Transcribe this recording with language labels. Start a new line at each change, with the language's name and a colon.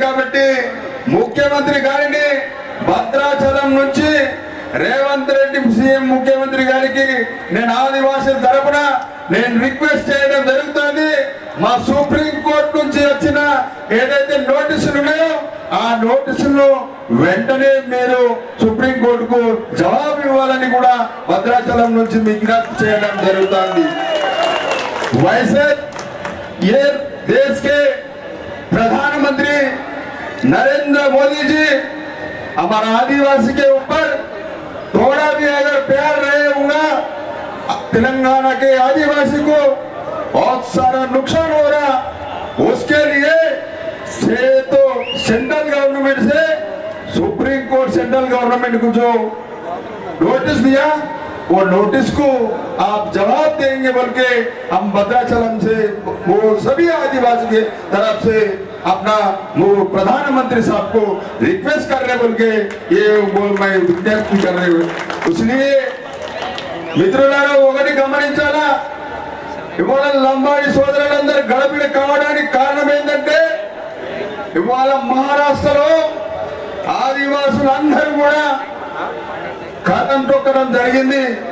Telugu: కాబట్టి ముఖ్యమంత్రి గారిని భద్రాచలం నుంచి రేవంత్ రెడ్డి సీఎం ముఖ్యమంత్రి గారికి నేను ఆదివాసుల తరపున నేను రిక్వెస్ట్ చేయడం జరుగుతుంది. మా సుప్రీం కోర్టు నుంచి వచ్చిన ఏదైతే నోటీసులు ఉన్నాయో ఆ నోటీసులను వెంటనే మీరు సుప్రీం కోర్టుకు జవాబు ఇవ్వాలని కూడా భద్రాచలం నుంచి విజ్ఞప్తి చేయడం జరుగుతుంది.
Hindi: वैसे ये देश के प्रधानमंत्री नरेंद्र मोदी जी हमारा आदिवासी के ऊपर थोड़ा भी अगर प्यार रहे होगा, तेलंगाना के आदिवासी को बहुत सारा नुकसान हो रहा, उसके लिए से तो सेंट्रल गवर्नमेंट से सुप्रीम कोर्ट सेंट्रल गवर्नमेंट को जो नोटिस दिया वो नोटिस को आप जवाब देंगे बोल के हम भद्राचलम से वो सभी आदिवासी के तरफ से अपना वो प्रधानमंत्री साहब को रिक्वेस्ट कर रहे बोल के ये मैं विज्ञप्ति कर रहे हूँ. इसलिए
Telugu: మిత్రులారా ఒకటి గమనించాలా, ఇవాళ లంబాడి సోదరులందరూ గడబిడ కావడానికి కారణం ఏంటంటే ఇవాళ మహారాష్ట్రలో ఆదివాసులందరూ కూడా కథం తొక్కడం జరిగింది.